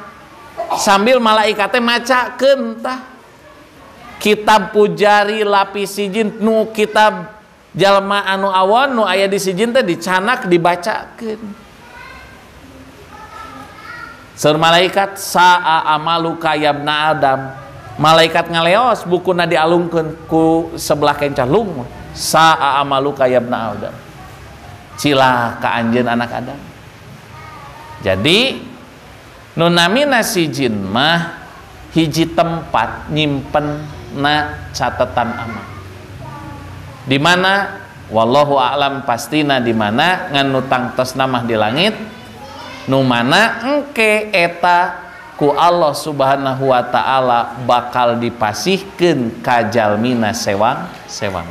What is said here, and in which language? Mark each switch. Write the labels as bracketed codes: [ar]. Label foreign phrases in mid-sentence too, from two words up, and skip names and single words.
[su] Sambil malaikat teh macakeun tah kitab pujari lapis sijin nu kitab jalma anu awon nu aya di sijin teh dicanak dibacakeun. Saur malaikat [ar] sa'a amaluka ya ibna Adam. [su] Malaikat ngaleos bukuna dialungkeun ku sebelah kencah lung. [ar] Sa'a amaluka ya ibna Adam. [su] Cilaka anjeun anak Adam. Jadi nu namina sijin mah hiji tempat nyimpen na catatan amal. Di mana [ar] wallahu a'lam [su] pastina di mana ngan nu tangtosna mah di langit nu mana engke eta ku [ar] Allah Subhanahu wa taala [su] bakal dipasihkeun ka jalmina sewang.